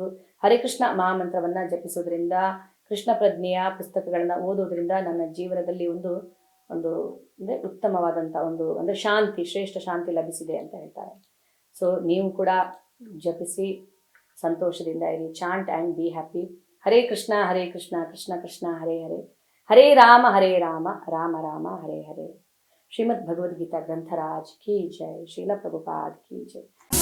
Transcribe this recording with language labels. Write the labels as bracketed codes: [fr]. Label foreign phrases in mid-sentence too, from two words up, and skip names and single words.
[kn] ಹರೇ ಕೃಷ್ಣ ಮಹಾಮಂತ್ರವನ್ನು ಜಪಿಸೋದ್ರಿಂದ, ಕೃಷ್ಣ ಪ್ರಜ್ಞೆಯ ಪುಸ್ತಕಗಳನ್ನು ಓದೋದ್ರಿಂದ ನನ್ನ ಜೀವನದಲ್ಲಿ ಒಂದು ಒಂದು ಅಂದರೆ ಉತ್ತಮವಾದಂಥ ಒಂದು ಅಂದರೆ ಶಾಂತಿ, ಶ್ರೇಷ್ಠ ಶಾಂತಿ ಲಭಿಸಿದೆ ಅಂತ ಹೇಳ್ತಾರೆ. ಸೊ ನೀವು ಕೂಡ ಜಪಿಸಿ ಸಂತೋಷದಿಂದ ಇರಿ. [en] chant and be happy. [sa] ಹರೇ ಕೃಷ್ಣ ಕೃಷ್ಣ ಕೃಷ್ಣ ಹರೇ ಹರೇ, ಹರೇ ರಾಮ ರಾಮ ರಾಮ ಹರೇ ಹರೇ. [hi] ಶ್ರೀಮದ್ ಭಗವದ್ಗೀತಾ ಗ್ರಂಥರಾಜ್ की जय. ಶ್ರೀಲ ಪ್ರಭುಪಾದ್ की जय.